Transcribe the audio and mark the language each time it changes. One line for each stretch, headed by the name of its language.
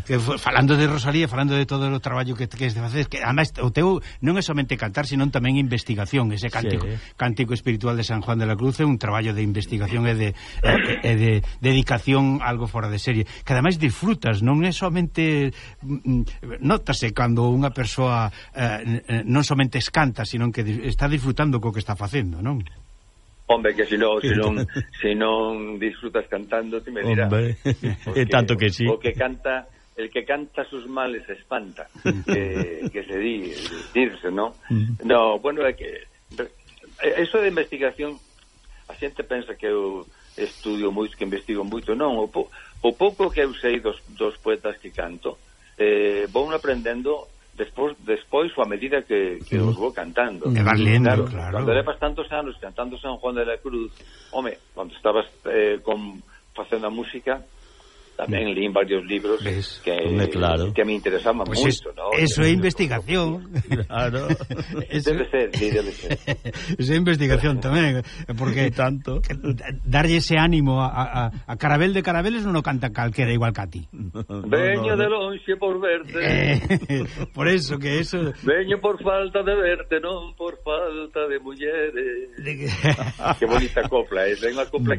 Galician: Que, falando de Rosalía, falando de todo o traballo que es de facer, que además o teu non é somente cantar, sino tamén investigación, ese cántico, sí, cántico espiritual de San Juan de la Cruz é un traballo de investigación e de dedicación a algo fora de serie, que además disfrutas, non é somente notase cando unha persoa non somente canta, sino que está disfrutando co que está facendo, non? Hombre, que si non disfrutas cantando, te me dirás.
Spanish: Hombre, porque, tanto que sí.
Galician: O que canta,
Spanish: el que canta sus males espanta, que se dice, ¿no?
Galician: No, bueno, é que eso de investigación, a xente pensa que eu estudio moito, que investigo moito. Non, o pouco que eu sei dos poetas que canto, vou aprendendo despois ou a medida que os vou cantando. Me vas lendo, claro. Cando levas tantos anos cantando San Juan de la Cruz, home, cando estabas facendo a música, tamén lín varios libros que me interesaban
Spanish: pues
Galician: moito, ¿no? Eso é investigación. Claro. debe ser. Esa investigación tamén, porque tanto darlle ese ánimo a Carabel de Carabeles non o canta calquera igual que a ti. Veño de lonxe por verte.
Spanish: Por eso que eso.
Galician: Veño por falta de verte, non por falta de mulleres. Que bonita copla, é unha copla